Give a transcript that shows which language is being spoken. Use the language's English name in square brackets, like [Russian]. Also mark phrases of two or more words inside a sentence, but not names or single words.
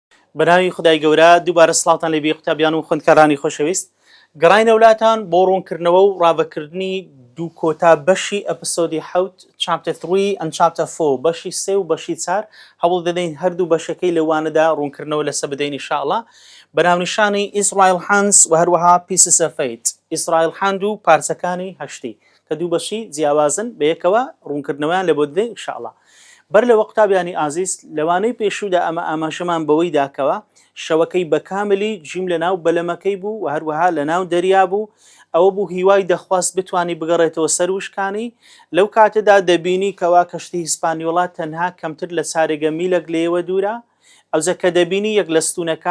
[Central Kurdish] بەناوی خدای گەورە دووبارە سڵاتان لێبێ قوتابیان و خوێندکارانی خۆشەویست گەڕاینە وڵاتان بۆ ڕوونکردنەوە و ڕاوەکردنی دوو کۆتا بەشی ئەپسۆدی 7 [English] chapter 3 and chapter 4 [Central Kurdish] بەشی 3 و بەشی 4 هەوڵ دەدەین هەردوو بەشەکەی لەوانەدا ڕوونکردنەوە لەسەر بدەین ئینشاءڵڵا بەناونیشانی ئیسرائیل هاندز و هەروەها پیسز ئۆف فەیت ئیسرائیل هاند و پارچەکانی هەشتی کە دوو بەشی جیاوازن بەیەکەوە ڕوونکردنەوەیان لە بۆ دەدەین ئینشاءڵڵا بەر لەوە قوتابیانی ئازیز لەوانەی پێشوودا ئەمە ئاماژەمان بەوەی داکەوە شەوەکەی بەکاملی جیم لەناو بەلەمەکەی بوو و هەروەها لەناو دەریا بوو ئەوە بوو هیوای دەخواست بتوانی بگەڕێتەوە سەر وشکانی لەو کاتەدا دەبینی کەوا کەشتی هیسپانیۆلا تەنها کەمتر لە چارێگە میلەک لێوە دوورە ئەوجە کە دەبینی یەک لە ستوونەکان